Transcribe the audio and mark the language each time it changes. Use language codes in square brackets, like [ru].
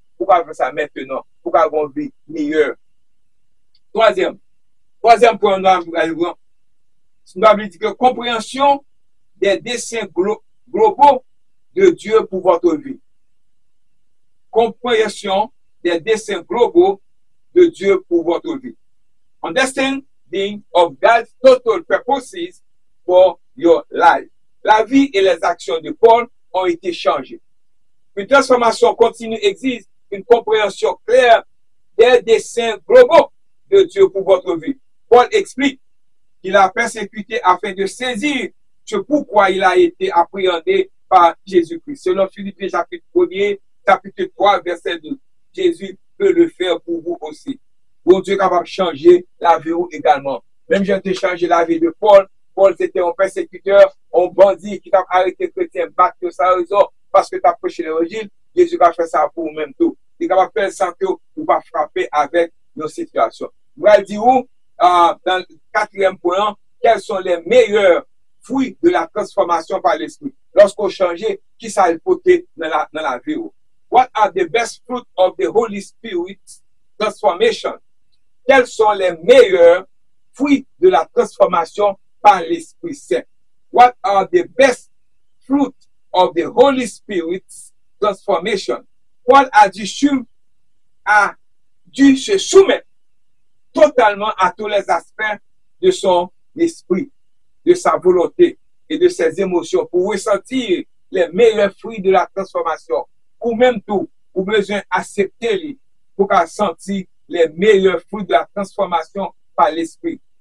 [fr] Pourquoi faire ça maintenant? Pourquoi avoir une vie meilleure? Troisième point, nous avons dit que compréhension des desseins globaux de Dieu pour votre vie. Compréhension des desseins globaux de Dieu pour votre vie. [en] Understanding of God's total purposes for your life. [fr] La vie et les actions de Paul ont été changées. Une transformation continue existe, une compréhension claire des desseins globaux de Dieu pour votre vie. Paul explique qu'il a persécuté afin de saisir ce pourquoi il a été appréhendé par Jésus-Christ. Selon Philippiens chapitre 1er, chapitre 3, verset 12. Jésus peut le faire pour vous aussi. Bon Dieu est capable de changer la vie également. Même j'ai été changer la vie de Paul. Paul, c'était un persécuteur, un bandit qui t'a arrêté le chrétien, battu sa raison parce que tu as prêché l'évangile. Jésus va faire ça pour vous-même tout. Il est capable de faire ça que vous va frapper avec nos situations. Vous allez dire où, dans le quatrième point, quels sont les meilleurs fruits de la transformation par l'esprit. Lorsqu'on change, qui ça a porté dans la vie? [en] What are the best fruits of the Holy Spirit transformation? [fr] Quels sont les meilleurs fruits de la transformation par l'Esprit Saint? [en] What are the best fruits of the Holy Spirit's transformation? [fr] Paul a dû se soumettre totalement à tous les aspects de son esprit, de sa volonté et de ses émotions pour ressentir les meilleurs fruits de la transformation. Ou même tout, ou besoin d'accepter pour sentir les meilleurs fruits de la transformation par l'esprit.